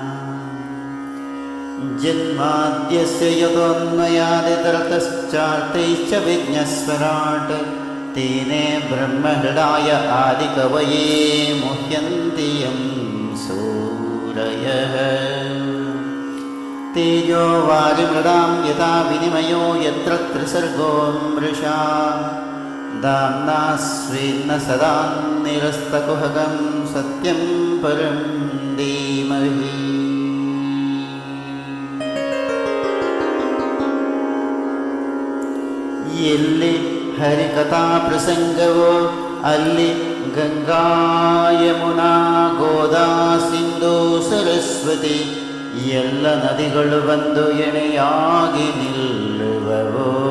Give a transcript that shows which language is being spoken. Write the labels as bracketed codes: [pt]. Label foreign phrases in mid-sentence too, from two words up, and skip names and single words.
[sa] जन्माद्यस्य यतोऽन्वयादितरतश्चार्तैश्च विघ्नस्वराट् तेने ब्रह्महृदाय आदिकवये मुह्यन्ति यं सूरयः। तेजो वारिमृदां यथा विनिमयो यत्र त्रिसर्गो मृषा दाम्ना स्वेन सदा निरस्तकुहकं सत्यं परं धीमहि। [kn] ಎಲ್ಲಿ ಹರಿಕಥಾ ಪ್ರಸಂಗವೋ ಅಲ್ಲಿ ಗಂಗಾ ಯಮುನಾ ಗೋದಾ ಸಿಂಧು ಸರಸ್ವತಿ ಎಲ್ಲ ನದಿಗಳು ಬಂದು ಎಣೆಯಾಗಿ ನಿಲ್ಲುವವೋ.